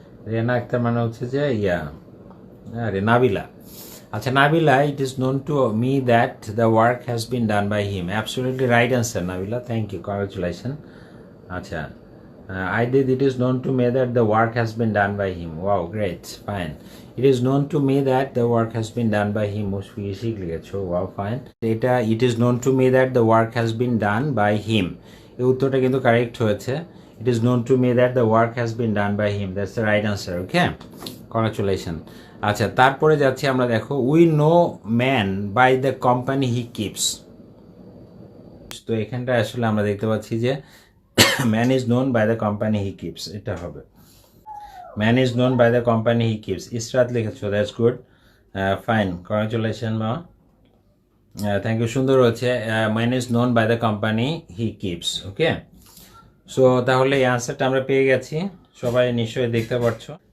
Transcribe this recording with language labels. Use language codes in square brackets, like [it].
[bn] রেহানা আক্তার মানে হচ্ছে যে আরে নাবিলা। [en] আচ্ছা, Nabila, it is known to me that the work has been done by him, absolutely right answer Nabila, thank you, congratulation. আচ্ছা, I did, it is known to me that the work has been done by him. Wow, great, fine. It is known to me that the work has been done by him. Wow, fine. এটা it is known to me that the work has been done by him. [bn] এই উত্তরটা কিন্তু correct হয়েছে। [en] It is known to me that the work has been done by him. That's the right answer. Okay, congratulations. [bn] আচ্ছা, তারপরে যাচ্ছি আমরা, দেখো, [en] we know man by the company he keeps. [bn] তো এখানটা আসলে আমরা দেখতে পাচ্ছি যে [en] man is known by the company he keeps, [bn] এটা হবে [en] man is known by the company he keeps. Israt লিখেছো, that's good, fine, congratulation মা, thank you, [bn] সুন্দর হচ্ছে। [en] man is known by the company he keeps. [bn] Okay, so তাহলে এই আনসারটা আমরা পেয়ে গেছি, সবাই নিশ্চয়ই দেখতে পাচ্ছ।